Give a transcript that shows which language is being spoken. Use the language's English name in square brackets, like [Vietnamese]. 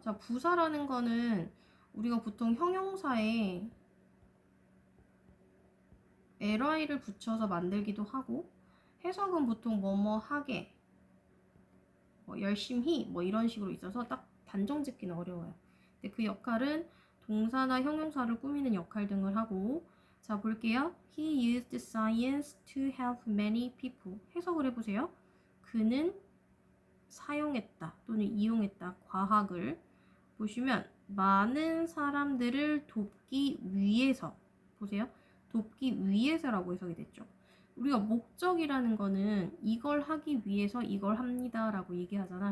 [Korean] 자, 부사라는 거는 우리가 보통 형용사에 ly를 붙여서 만들기도 하고 해석은 보통 뭐뭐 하게 열심히 뭐 이런 식으로 있어서 딱 단정 짓기는 어려워요. 근데 그 역할은 동사나 형용사를 꾸미는 역할 등을 하고 자 볼게요. [English] He used science to help many people. [Korean] 해석을 해보세요. 그는 사용했다 또는 이용했다. 과학을 보시면 많은 사람들을 돕기 위해서 보세요. 돕기 위해서라고 해석이 됐죠. 우리가 목적이라는 거는 이걸 하기 위해서 이걸 합니다 라고 얘기하잖아.